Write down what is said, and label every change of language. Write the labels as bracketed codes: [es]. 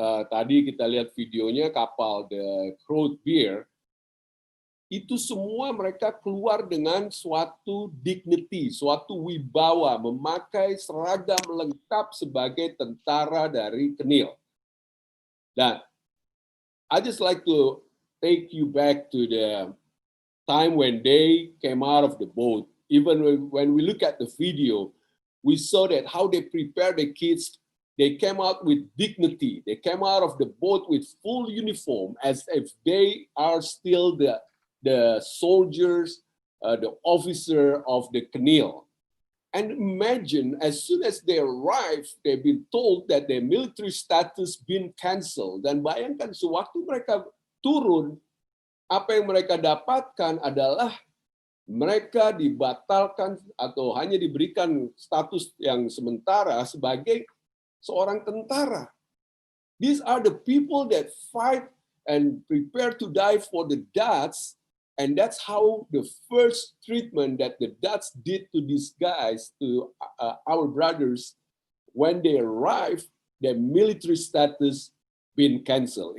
[id] Tadi kita lihat videonya kapal The Croat Beer, itu semua mereka keluar dengan suatu dignity, suatu wibawa, memakai seragam lengkap sebagai tentara dari Kenil. [en] Dan I just like to take you back to the time when they came out of the boat. Even when we look at the video, we saw that how they prepared the kids. They came out with dignity. They came out of the boat with full uniform, as if they are still the soldiers, the officer of the Kenil. And imagine, as soon as they arrive, they've been told that their military status been cancelled. [id] Dan bayangkan, sewaktu mereka turun, apa yang mereka dapatkan adalah mereka dibatalkan atau hanya diberikan status yang sementara sebagai seorang tentara. [en] These are the people that fight and prepare to die for the Dutch, and that's how the first treatment that the Dutch did to these guys, to our brothers, when they arrive, their military status been cancelled.